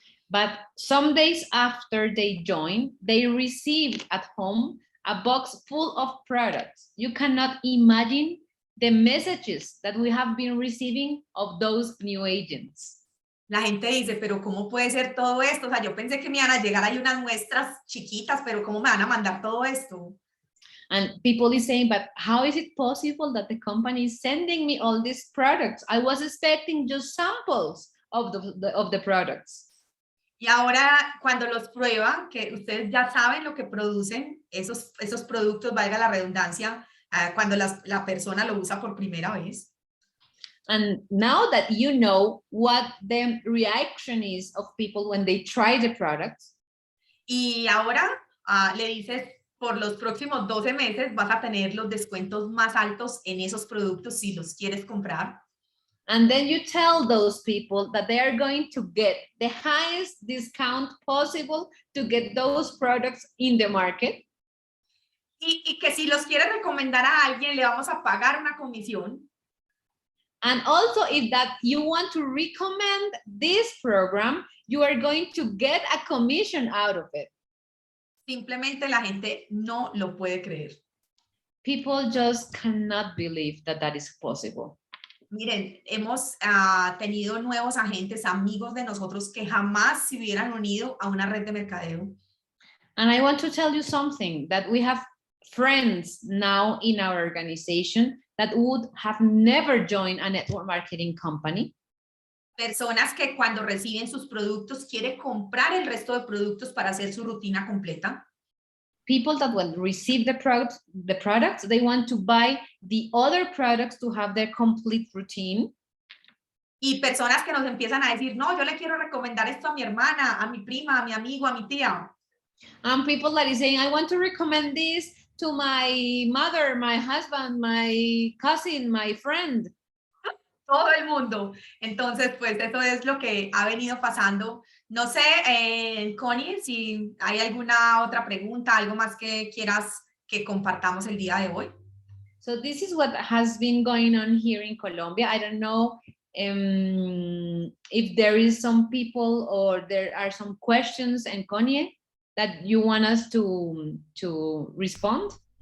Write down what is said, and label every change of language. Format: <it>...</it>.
<en>But some days after they join, they receive at home a box full of products. You cannot imagine the messages that we have been receiving of those new agents.</en> <es>La gente dice, pero ¿cómo puede ser todo esto? O sea, yo pensé que me iban a llegar ahí unas muestras chiquitas, pero ¿cómo me van a mandar todo esto?</es> <en>And people is saying, but how is it possible that the company is sending me all these products? I was expecting just samples of the products.</en> <es>Y ahora cuando los prueban, que ustedes ya saben lo que producen, esos productos, valga la redundancia, cuando la persona lo usa por primera vez.</es> <en>And now that you know what the reaction is of people when they try the products.</en> <es>Y ahora le dices, por los próximos 12 meses vas a tener los descuentos más altos en esos productos si los quieres comprar.</es> <en>And then you tell those people that they are going to get the highest discount possible to get those products in the market.</en> <es>Y que si los quieres recomendar a alguien, le vamos a pagar una comisión.</es> <en>And also, if that you want to recommend this program, you are going to get a commission out of it.</en> <es>Simplemente la gente no lo puede creer.</es> <en>People just cannot believe that that is possible.</en> <es>Miren, hemos tenido nuevos agentes, amigos de nosotros que jamás se hubieran unido a una red de mercadeo.</es> <en>And I want to tell you something, that we have friends now in our organization that would have never joined a network marketing company.</en> <es>Personas que cuando reciben sus productos quieren comprar el resto de productos para hacer su rutina completa.</es> <en>People that will receive the products, they want to buy the other products to have their complete routine.</en> <es>Y personas que nos empiezan a decir, no, yo le quiero recomendar esto a mi hermana, a mi prima, a mi amigo, a mi tía.</es> <en>And people that is saying, I want to recommend this to my mother, my husband, my cousin, my friend.</en> <es>Todo el mundo. Entonces, pues eso es lo que ha venido pasando. No sé, Connie, si hay alguna otra pregunta, algo más que quieras que compartamos el día de hoy.</es> <en>So this is what has been going on here in Colombia. I don't know if there is some people or there are some questions, and Connie, that you want us to respond.</en>